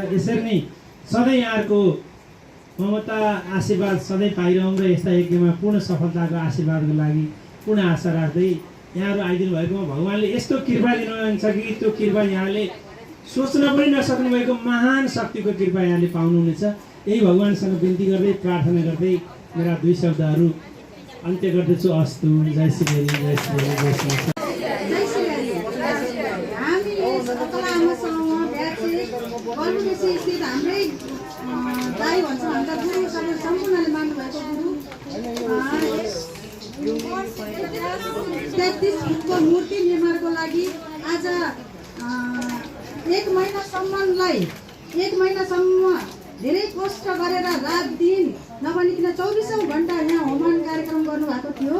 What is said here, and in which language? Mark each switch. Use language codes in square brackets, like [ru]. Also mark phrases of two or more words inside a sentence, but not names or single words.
[ne] यसरी नै सधैँ यहाँहरूको ममता आशीर्वाद सधैँ पाइरहँ र यस्ता यज्ञमा पूर्ण सफलताको आशीर्वादको लागि पूर्ण आशा राख्दै यहाँहरू आइदिनु भएकोमा भगवान्ले यस्तो कृपा दिनुहुन्छ कि त्यो कृपा यहाँले सोच्न पनि नसक्नु भएको महान शक्तिको कृपा यहाँले पाउनुहुनेछ। यही भगवान्सँग बिन्ती गर्दै प्रार्थना गर्दै मेरा दुई शब्दहरू अन्त्य गर्दछु। अस्तु। जय श्री हरि, जय श्री हरि, जय श्री हरि। हाम्रै दाई भन्छ भन्दा गुरु सबै सम्पूर्णले मान्नुभएको गुरु 33 फुटको मूर्ति निर्माणको लागि आज 1 महिनासम्म धेरै कष्ट गरेर रात दिन नभनिकन 24औं घण्टा यहाँ होमन कार्यक्रम गर्नुभएको थियो।